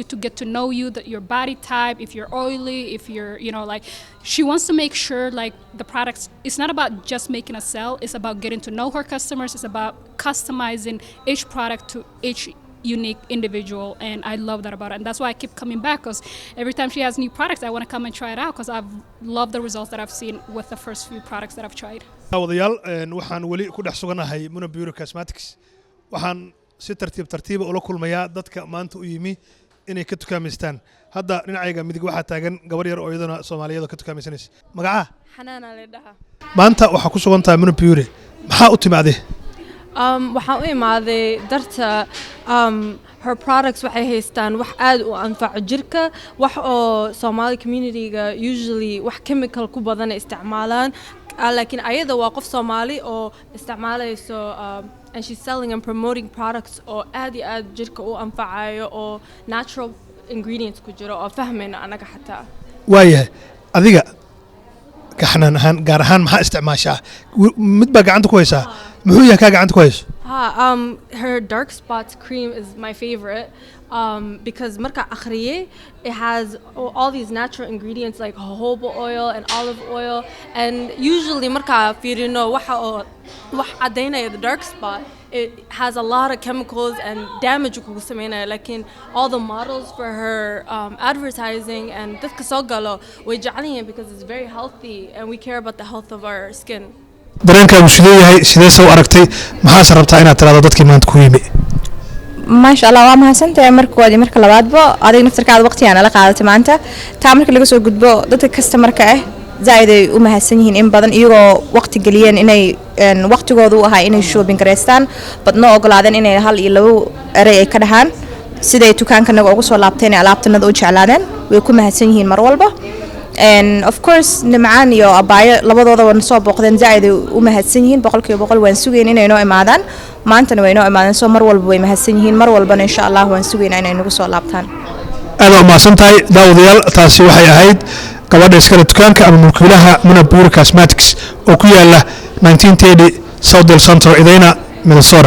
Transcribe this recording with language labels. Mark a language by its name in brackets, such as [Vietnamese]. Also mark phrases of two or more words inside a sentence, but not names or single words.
[English] to get to know you, that your body type, if you're oily, if you're, you know, like, she wants to make sure like the products, it's not about just making a sale, it's about getting to know her customers, it's about customizing each product to each unique individual, and I love that about it, and that's why I keep coming back, because every time she has new products I want to come and try it out, because I've loved the results that I've seen with the first few products that I've tried. [Somali] wadayaal waxaan wali ku dhex suganahay Mona Beauty Cosmetics. Waxaan si tartiib ula kulmayaa dadka maanta u yimi inay ka tukaamaystaan. Hadda dhinacayga midig waxaa taagan gabar yar oo iyadana Soomaaliyeed oo ka tukaamaysanaysa. Magaca? Xanaana leedahay. Maanta waxaa ku sugan tahay Mona Beauty. Maxaa u timaaday? Waxaan u imaaday darta [English] her products [Somali] waxay haystaan wax aad u anfaco jirka, wax oo Somali [English] community-ga usually [Somali] wax chemical ku badan isticmaalaan, laakiin ayada waa qof Soomaali oo isticmaalayso [English] and she's selling and promoting products [Somali] oo aad iyo aad jirka u anfacayo oo [English] natural ingredients [Somali] ku jiro oo fahmayna anaga xataa. Waayahay adiga gaxnaan ahaan gaar ahaan maxaa isticmaashaa? Mid baa gacanta ku haysaa. Muxuu yahay ka gacanta ku hayso? [English] Her dark spots cream is my favorite because [Somali] marka akhriye [English] it has all these natural ingredients like jojoba oil and olive oil, and usually [Somali] marka fiirino wax cadaynaya [English] the dark spot, it has a lot of chemicals and damage [Somali] ku sameynaya, lakin [English] all the models for her advertising and [Somali] dadka soo galo way jecelihiin [English] because it's very healthy and we care about the health of our skin. [Somali] dareenkaagu sidee yahay, sidee soo aragtay, maxaad rabtaa inaad tiraahdo dadkii maanta ku yimi? [Arabic] maasha Allah [Somali] waa mahadsantahay markoodi marka labaadba adiga naftarkaada waqtigaana la qaadatay maanta taa marka laga soo gudbo dadka customer-ka ah zaid ay u mahadsan yihiin in badan iyagoo waqti galiyeen inay waqtigoodu u ahaa inay shopping gareystaan badna ogolaadeen inay hal iyo labo eray ay ka dhahaan siday dukaankanaga ugu soo laabteen alaabtanada u jeclaadeen way ku mahadsan yihiin mar walba. [English] And of course [Somali] nimcaan iyo abaayo labadooda wan soo booqdeen zaid ay u mahadsan yihiin 100% waan sugeyn inay noo imaadaan maantana way noo imaadeen soo mar walba way mahadsan yihiin mar walbana [Arabic] insha Allah [Somali] waan sugeynaa inay nagu soo laabtaan. aad u mahadsantahay daawadayaal, taasi waxay ahayd gabadha iskale dukaanka ama mulkiilaha Mona Beauty Cosmetics oo ku yaala 1930 South Central Idina Minnesota.